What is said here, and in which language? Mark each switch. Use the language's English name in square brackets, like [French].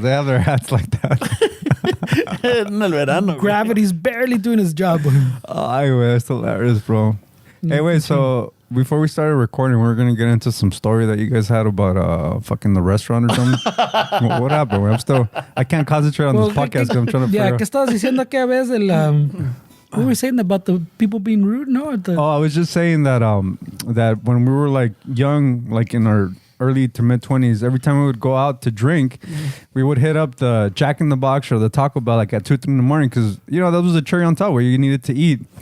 [English] they have their hats like that. [Spanish] En el verano. güey. [English] Gravity's barely doing his job. Ay, güey, that's hilarious, bro. Hey, wait, so before we started recording, we were going to get into some story that you guys had about fucking the restaurant or something. What happened? Güey? I can't concentrate on this podcast because I'm trying to Yeah, figure [Spanish] ¿qué estabas diciendo aquella vez? [English] What were we saying about the people being rude? No, Oh, I was just saying that that when we were like young, like in our early to mid 20s, every time we would go out to drink, we would hit up the Jack in the Box or the Taco Bell like at 2, 3 in the morning because, you know, that was a cherry on top where you needed to eat.